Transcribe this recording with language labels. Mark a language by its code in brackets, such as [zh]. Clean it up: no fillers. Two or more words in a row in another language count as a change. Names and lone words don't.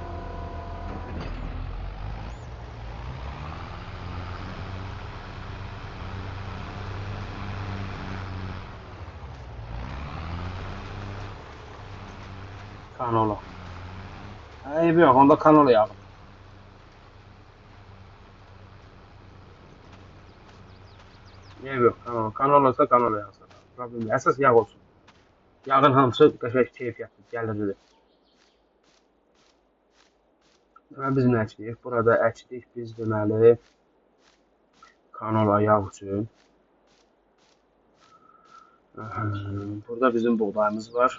[tr] Kanola. Ayıp yok, onda kanola yapın. Ayıp yok, kanola. Kanola ise kanola yazsın. Problem değil. [az] Əsas yağ olsun. Yağın hamısı qəşəng keyfiyyətli, gəlirlidir. Biz nə əkdik? Burada əkdik biz deməli kanola yağ üçün. [tr] Burada bizim buğdayımız var.